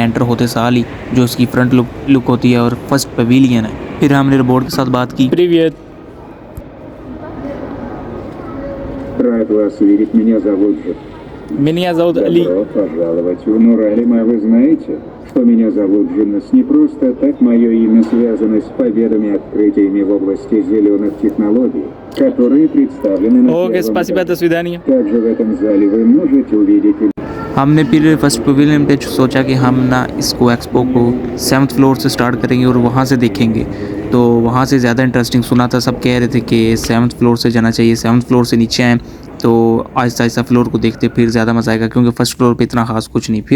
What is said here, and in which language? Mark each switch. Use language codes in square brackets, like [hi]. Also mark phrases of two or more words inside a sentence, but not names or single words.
[hi] एंटर होते साल ही जो इसकी [en] front look [hi] होती है और [en] first pavilion [hi] है। फिर हमने बोर्ड के साथ बात की। [ru] Привет. Рад вас видеть, меня зовут Джек. Меня зовут Али. Добро пожаловать в Нур-Алима. Вы знаете, что меня зовут Джиннес не просто так. Мое имя связано с победами и открытиями в области зеленых технологий, которые представлены на Окей, первом спасибо, этаже. до свидания. Также в этом зале вы можете увидеть [hi] हमने फिर [en] first pavilion [hi] पे सोचा कि हम ना इसको एक्सपो को 7th फ्लोर से स्टार्ट करेंगे और वहाँ से देखेंगे। तो वहाँ से ज़्यादा इंटरेस्टिंग सुना था, सब कह रहे थे कि 7th फ्लोर से जाना चाहिए, 7th फ्लोर से नीचे आएँ तो आहिस्ता आहिस्ता फ्लोर को देखते फिर ज़्यादा मज़ा आएगा, क्योंकि [en] first floor [hi] पे इतना ख़ास कुछ नहीं।